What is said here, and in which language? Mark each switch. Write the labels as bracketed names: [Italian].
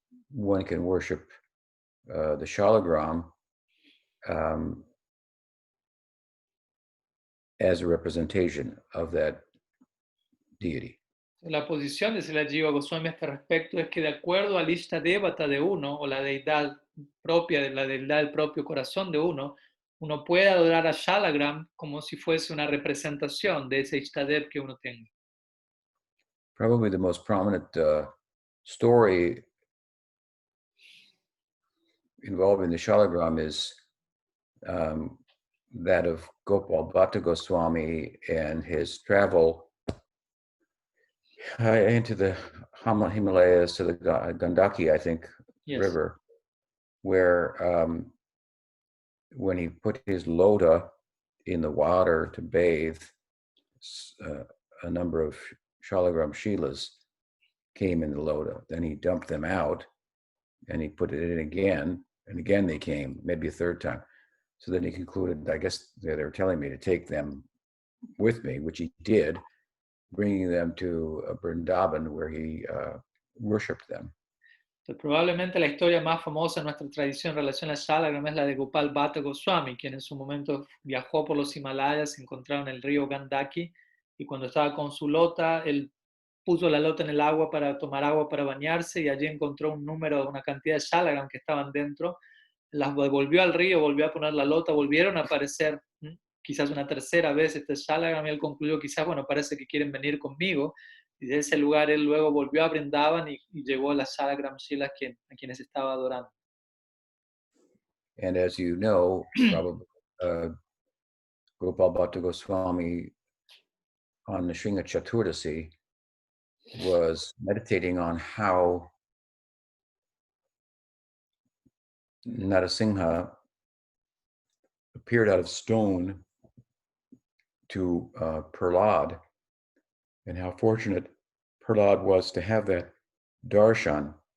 [English] one can worship the Shalagram um, as a representation of that deity. [Spanish] La posición de Srila Jiva Goswami a este respecto es que de acuerdo al Ishtadevata de uno, o la deidad propia de la deidad del propio corazón de uno, uno puede adorar a Shalagram como si fuese una representación de ese Ishtadev que uno tenga. [English] Probably the most prominent story involving the Shalagram is that of Gopal Bhatta Goswami and his travel into the Himalayas to the Gandaki, I think, Yes. river, where when he put his lota in the water to bathe, a number of Shalagram Shilas came in the lota. Then he dumped them out and he put it in again, and again they came, maybe a third time. So then he concluded, I guess they were telling me to take them with me, which he did, bringing them to Vrindavan where he worshipped them. [Spanish] Entonces, probablemente la historia más famosa en nuestra tradición en relación a Shalagram es la de Gopal Bhatta Goswami, quien en su momento viajó por los Himalayas, se encontraba en el río Gandaki, y cuando estaba con su lota, él puso la lota en el agua para tomar agua para bañarse, y allí encontró un número, una cantidad de Shalagram que estaban dentro, las devolvió al río, volvió a poner la lota, volvieron a aparecer quizás una tercera vez este Shalagram, y él concluyó quizás, bueno, parece que quieren venir conmigo, y de ese lugar él luego volvió a Brindavan y llevó las Shalagram Shilas a quienes estaba adorando. [English] And as you know, probably Gopal Bhatta Goswami on the Shringa Chaturdasi was meditating on how Narasimha appeared out of stone to Prahlad, and how fortunate Prahlad was to have that darshan.